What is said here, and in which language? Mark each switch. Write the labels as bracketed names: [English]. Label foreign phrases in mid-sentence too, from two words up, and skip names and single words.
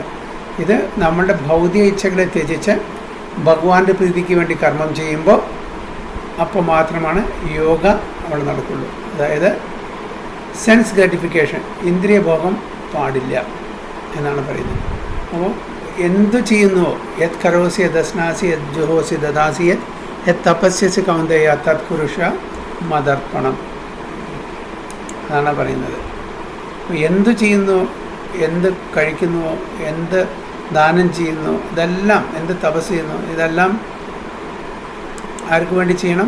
[Malayalam] ഇത് നമ്മളുടെ ഭൗതിക ഇച്ഛകളെ ത്യജിച്ച് ഭഗവാന്റെ പ്രീതിക്ക് വേണ്ടി കർമ്മം ചെയ്യുമ്പോൾ അപ്പോൾ മാത്രമാണ് യോഗ അവിടെ നടക്കുള്ളൂ. അതായത് [English] sense gratification, [Malayalam] ഇന്ദ്രിയഭോഗം പാടില്ല എന്നാണ് പറയുന്നത്. അപ്പോൾ എന്തു ചെയ്യുന്നുവോ, [Sanskrit] यत् करोसि यदश्नासि यत् जुहोसि ददासि यत् तपस्यसि कौन्तेय तत्कुरुष्व मदर्पणम्, [Malayalam] അതാണ് പറയുന്നത്. എന്തു ചെയ്യുന്നു, എന്ത് കഴിക്കുന്നുവോ, എന്ത് ദാനം ചെയ്യുന്നു, ഇതെല്ലാം, എന്ത് തപസ് ചെയ്യുന്നു, ഇതെല്ലാം ആർക്ക് വേണ്ടി ചെയ്യണം?